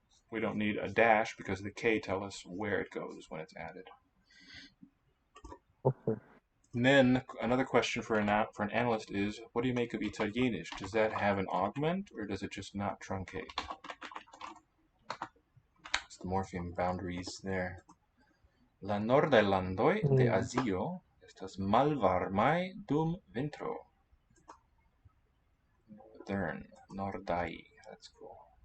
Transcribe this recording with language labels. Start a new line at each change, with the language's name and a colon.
English: We don't need a dash because the K tell us where it goes when it's added. Okay. And then another question for an analyst is, what do you make of Italienisch? Does that have an augment or does it just not truncate? It's the morpheme boundaries there.
Esperanto: La nordaj landoj de Azio estas malvarmaj dum vintro.
English: Northern, nordaj, that's cool.